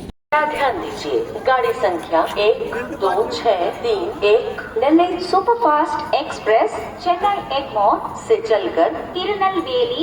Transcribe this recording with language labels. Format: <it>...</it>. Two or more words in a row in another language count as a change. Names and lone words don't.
<hi>ध्यान दीजिए, गाड़ी संख्या 12631 நெல்லை சூப்பர் ஃபாஸ்ட் एक्सप्रेस चेन्नई एगमोर से चलकर तिरुनेलवेली</hi>